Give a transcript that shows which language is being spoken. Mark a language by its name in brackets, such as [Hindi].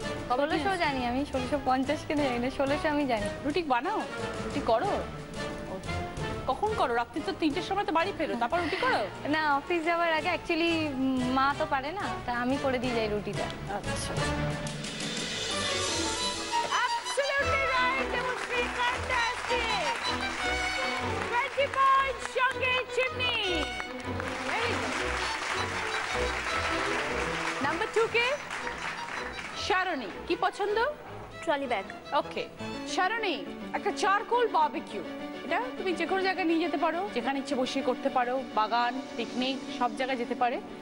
[Bangla] 1600 জানি আমি, 1650 কেন জানি না, 1600 আমি জানি। রুটি বানাও, রুটি করো। কখন করো? রাত্রি তো 3টের সময় তো বাড়ি ফেরো, তারপর রুটি করো? না, অফিস যাওয়ার আগে অ্যাকচুয়ালি মা তো পারে না, তাই আমি করে দিয়ে যাই রুটিটা। আচ্ছা। [English] Absolutely right, Demonstree, fantastic. [Bangla] 20 points, সঙ্গে চিমনি। [English] Very good. [Bangla] Number 2 কে? শারণী। কি পছন্দ? Trolley bag. ওকে শারণী, একটা চারকোল বারবিকিউ, এটা তুমি যে কোনো জায়গায় নিয়ে যেতে পারো, যেখানে ইচ্ছে বসিয়ে করতে পারো, বাগান, পিকনিক, সব জায়গায় যেতে পারে।